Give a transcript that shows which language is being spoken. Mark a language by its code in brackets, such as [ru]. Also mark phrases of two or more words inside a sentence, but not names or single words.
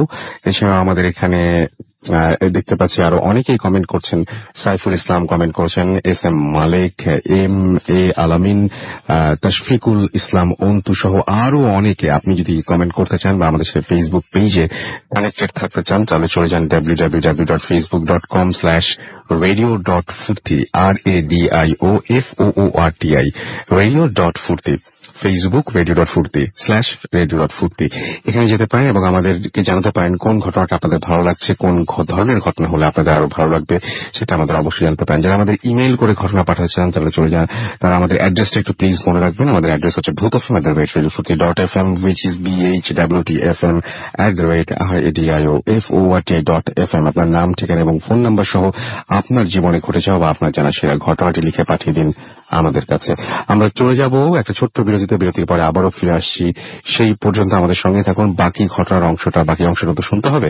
[bn] এছাড়াও আমাদের এখানে দেখতে পাচ্ছি আরো অনেকেই কমেন্ট করছেন। সাইফুল ইসলাম কমেন্ট করছেন, SM মালিক, MA আলামিন, তশফিকুল ইসলাম অন্তু সহ আরো অনেকে। আপনি যদি কমেন্ট করতে চান বা আমাদের সাথে ফেসবুক পেজে কানেক্টেড থাকতে চান তাহলে চলে যান www.facebook.com/radio.furti RADIOFOORTI radio.furti, ফেসবুক radio.furti/radio.furti। এখানে যেতে পারেন এবং আমাদেরকে জানাতে পারেন কোন ঘটনাটা আপনাদের ভালো লাগছে, কোন ধরনের ঘটনা হলে আপনাদের আরো ভালো লাগবে সেটা আমাদের অবশ্যই জানতে পারেন। যারা আমাদের ইমেল করে ঘটনা পাঠাতে চান তাহলে চলে যান, তারা আমাদের অ্যাড্রেসটা একটু প্লিজ মনে রাখবেন। আমাদের অ্যাড্রেস হচ্ছে bhutfm@radio.fm [en] which is [bn] BHWTFM@radioFORTI.FM। আপনার নাম, ঠিকানা এবং ফোন নাম্বার সহ আপনার জীবনে ঘটে যাওয়া বা আপনার জানা সেরা ঘটনাটি লিখে পাঠিয়ে দিন আমাদের কাছে। আমরা চলে যাব একটা ছোট্ট বিরতির পরে আবারও ফিরে আসছি। সেই পর্যন্ত আমাদের সঙ্গে থাকুন, বাকি অংশটা তো শুনতে হবে।